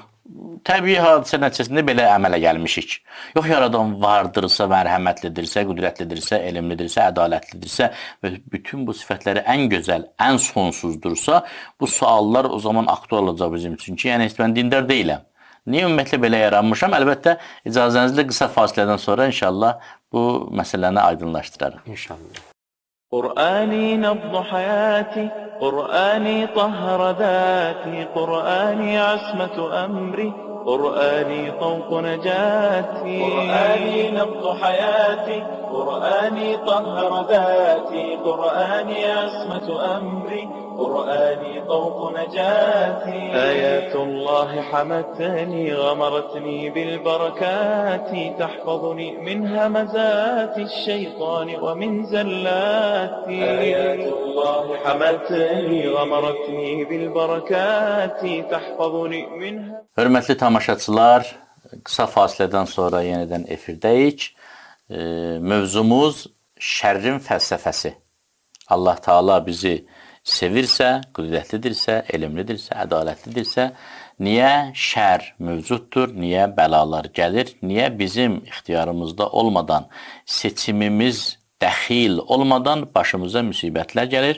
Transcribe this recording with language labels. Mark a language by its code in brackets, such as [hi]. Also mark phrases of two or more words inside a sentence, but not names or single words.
[az] Təbii hadisə nəticəsində belə əmələ gəlmişik. Yox, yaradan vardırsa, mərhəmətlidirsə, qüdrətlidirsə, elmlidirsə, ədalətlidirsə və bütün bu sifətləri ən gözəl, ən sonsuzdursa, bu suallar o zaman aktual olacaq bizim üçün ki, yəni mən dindar deyiləm. Niyə ümumiyyətlə belə yaranmışam? Əlbəttə, icazənizlə qısa fasilədən sonra inşallah bu məsələni aydınlaşdırarıq. İnşallah. [ar] قرآني نبض حياتي قرآني طهر ذاتي قرآني عصمة أمري قرآني طوق نجاتي قرآني نبض حياتي قرآني طهر ذاتي قرآني عصمة أمري قرآني طوق نجاتي آيات الله حمتني غمرتني بالبركات تحفظني من همزات الشيطان ومن زلاتي آيات الله حمتني غمرتني بالبركات تحفظني من [az] Hörmətli tamaşaçılar, qısa fasilədən sonra yenidən efirdəyik. Mövzumuz şərrin fəlsəfəsi. Allah Teala bizi sevirsə, qüdrətlidirsə, elmlidirsə, ədalətlidirsə, niyə şər mövcuddur, niyə bəlalar gəlir, niyə bizim ixtiyarımızda olmadan, seçimimiz dəxil olmadan başımıza müsibətlər gəlir?